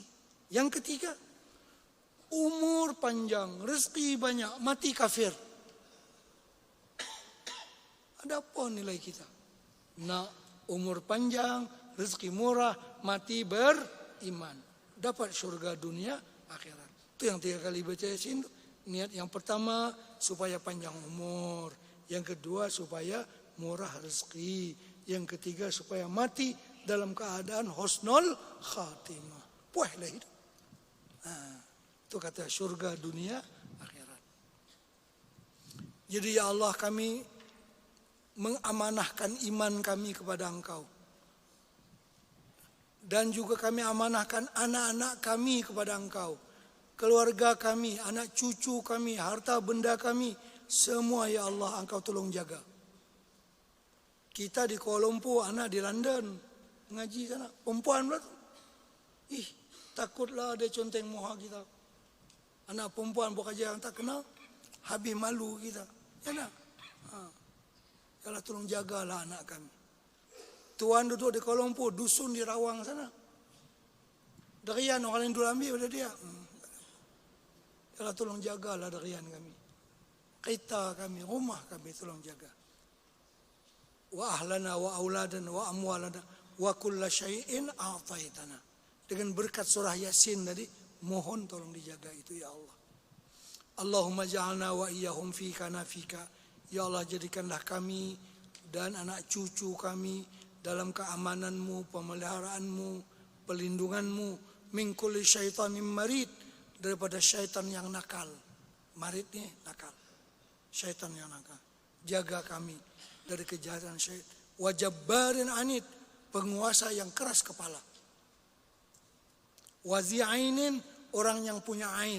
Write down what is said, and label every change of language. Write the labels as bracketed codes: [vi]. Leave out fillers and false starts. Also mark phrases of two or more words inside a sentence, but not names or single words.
[ms] Yang ketiga, umur panjang, rezeki banyak, mati kafir. Ada apa nilai kita? Nak umur panjang, rezeki murah, mati beriman. Dapat syurga dunia akhirat. Itu yang 3 kali baca Yasin. Niat yang pertama supaya panjang umur. Yang kedua supaya murah rezeki. Yang ketiga supaya mati dalam keadaan [ar] حسن الخاتمة. [ms] Puaslah hidup. Itu kata syurga dunia akhirat. Jadi [ar] يا الله, [ms] kami mengamanahkan iman kami kepada Engkau. Dan juga kami amanahkan anak-anak kami kepada Engkau. Keluarga kami, anak cucu kami, harta benda kami. Semua [ar] يا الله [ms] Engkau tolong jaga. Kita di Kuala Lumpur, anak di London. Mengaji sana. Perempuan pula tu. Ih, takutlah ada conteng moha kita. Anak perempuan bukan aja yang tak kenal, habis malu kita. Ya nak? Yalah tolong jagalah anak kami. Tuan duduk di Kuala Lumpur, dusun di Rawang sana. Darian orang lain dulu ambil pada dia. Yalah tolong jagalah darian kami. Kita kami, rumah kami tolong jaga. [ar] وأهلنا وأولادنا وأموالنا وكل شيء أعطيتنا. [ms] Dengan berkat surah Yasin tadi, mohon tolong dijaga itu [ar] يا الله. اللهم اجعلنا وإياهم في كنفك. يا الله [ms] jadikanlah kami dan anak cucu kami dalam keamananmu, pemeliharaanmu, pelindunganmu, [ar] من كل شيطان مريد, [ms] daripada syaitan yang nakal. Marid ni nakal. Syaitan yang nakal. Jaga kami dari kejahatan syaitan. [ar] وجبار عنيد, [ms] penguasa yang keras kepala. [ar] وذي عين, [ms] orang yang punya ain.